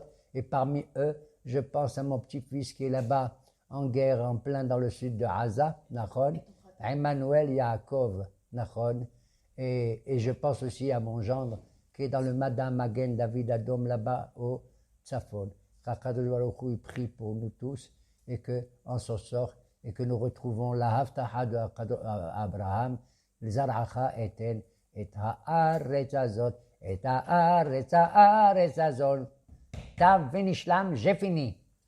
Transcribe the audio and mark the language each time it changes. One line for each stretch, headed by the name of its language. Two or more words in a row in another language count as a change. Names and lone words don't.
French: Et parmi eux, je pense à mon petit-fils qui est là-bas, en guerre, en plein dans le sud de Gaza, Nachon, Emmanuel Yaakov, Nachon. Et je pense aussi à mon gendre, qui est dans le Madame Magen David Adom là-bas au Tzafon. Qu'
Hebrew: הקדוש ברוך הוא
French: prie pour nous tous et qu'on s'en sort et que nous retrouvons la Haftaha de Abraham,
Hebrew: זרעך אתן את הארץ הזאת, את הארץ הזאת, et haaretz hazot. תם ונשלם,
French: j'ai fini.